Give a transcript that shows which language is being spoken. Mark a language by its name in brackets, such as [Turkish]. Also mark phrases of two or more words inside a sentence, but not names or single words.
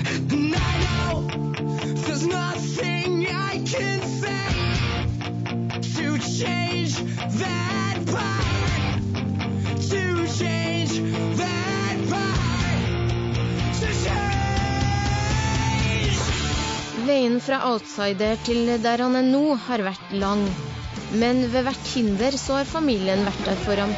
[English] I know there's nothing I can say to change that part, to change that part, to change. [Norwegian] Veien fra outsider til der han nå har vært lang. Men ved hvert hinder så har familien vært der for ham.